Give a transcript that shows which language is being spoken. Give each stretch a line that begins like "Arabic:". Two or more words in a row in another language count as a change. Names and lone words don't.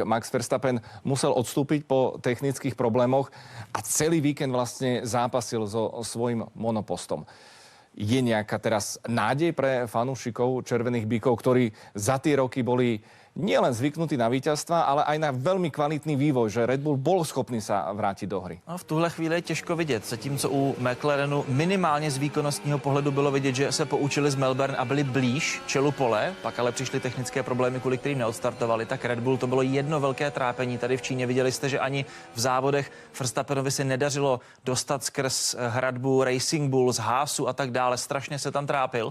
Slovak: Max Verstappen musel odstúpiť po technických problémoch a celý víkend vlastne zápasil so svojím monopostom. Je nejaká teraz nádej pre fanúšikov Červených bíkov, ktorí za tie roky boli nielen zvyknutí na víťazstva, ale aj na veľmi kvalitný vývoj, že Red Bull bol schopný sa vrátiť do hry?
Czech: No, v tuhle chvíli je těžko vidět, zatímco u McLarenu minimálně z výkonnostního pohledu bylo vidět, že se poučili z Melbourne a byli blíž čelu pole, pak ale přišly technické problémy, kvůli kterým neodstartovali, tak Red Bull to bylo jedno velké trápení. Tady v Číně viděli jste, že ani v závodech Verstappenovi se nedařilo dostat skrz hradbu Racing Bull z Haasu a tak dále, strašně se tam trápil.